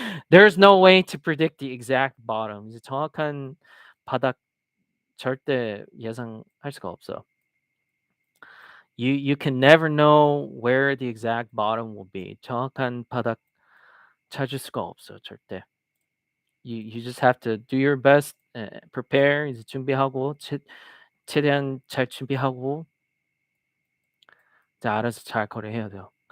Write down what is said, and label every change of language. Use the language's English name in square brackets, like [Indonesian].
[English] There's no way to predict the exact bottom. [Korean] 이제 정확한 바닥 절대 예상할 수가 없어. [English] You can never know where the exact bottom will be. [Korean] 정확한 바닥 찾을 수가 없어 절대. [English] You just have to do your best, prepare [Korean] 이제 준비하고 최대한 잘 준비하고 이제 알아서 잘 거래해야 돼요.